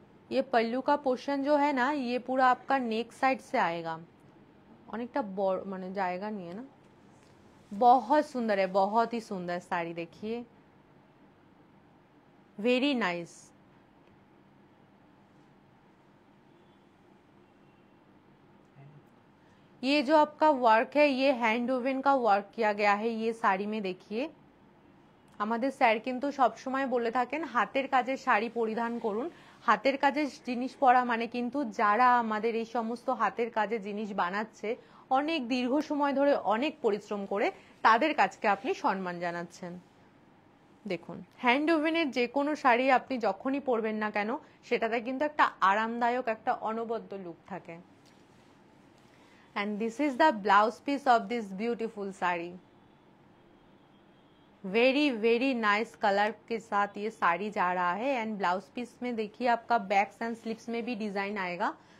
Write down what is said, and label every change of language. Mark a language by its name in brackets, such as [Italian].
[Hindi] ये पल्लू का पोर्शन जो है ना, ये पूरा आपका नेक साइड से आएगा, [Bangla] অনেকটা বড় মানে জায়গা নিয়ে না, [Hindi] बहुत सुंदर है, बहुत ही सुंदर साड़ी। देखिए वेरी नाइस। ये जो आपका वर्क है ये हैंड वोवेन का वर्क किया गया है ये साड़ी में। देखिए [Bangla] আমাদের স্যার কিন্তু সবসময় বলে থাকেন হাতের কাজের শাড়ি পরিধান করুন। হাতের কাজের জিনিস পরা মানে কিন্তু যারা আমাদের এই সমস্ত হাতের কাজের জিনিস বানাচ্ছে অনেক দীর্ঘ সময় ধরে অনেক পরিশ্রম করে, তাদের কাজকে আপনি সম্মান জানাচ্ছেন। দেখুন হ্যান্ড ওভেনের যে কোনো শাড়ি আপনি যখনই পরবেন না কেন সেটাতে কিন্তু একটা আরামদায়ক একটা অনবদ্য লুক থাকে। [English] and this is the blouse piece of this beautiful sari. [Hindi] Very nice colour के साथ ये साड़ी जा रहा है। एंड ब्लाउज पीस में देखिए आपका बैक्स एंड स्लीव्स में भी डिजाइन आएगा।